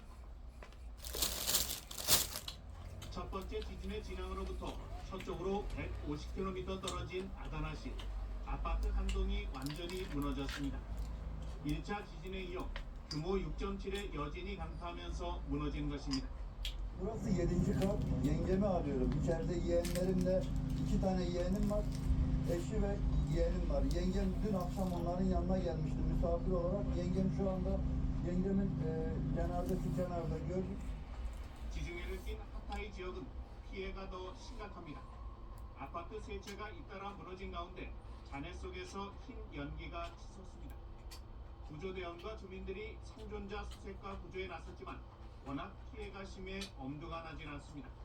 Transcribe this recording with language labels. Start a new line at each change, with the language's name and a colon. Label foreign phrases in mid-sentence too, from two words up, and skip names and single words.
Korean: 첫 번째 지진의 진앙으로부터 서쪽으로 150km 떨어진 아다나시 아파트 한 동이 완전히 무너졌습니다. 1차 지진에 이어 규모 6.7의 여진이 강타하면서 무너진 것입니다.
Turkish: Burası 7. kat. Yengemi arıyorum. İçeride yeğenlerimle 2 tane yeğenim var. Eşi ve yeğenim var. Yengem dün akşam onların yanına gelmişti misafir olarak. Yengemin cenazesi kenarda gördük.
Korean: 지중해를 낀 하타이 지역은 피해가 더 심각합니다. 아파트 세 채가 잇따라 무너진 가운데 잔해 속에서 흰 연기가 치솟습니다. 구조대원과 주민들이 생존자 수색과 구조에 나섰지만 워낙 피해가 심해 엄두가 나질 않습니다.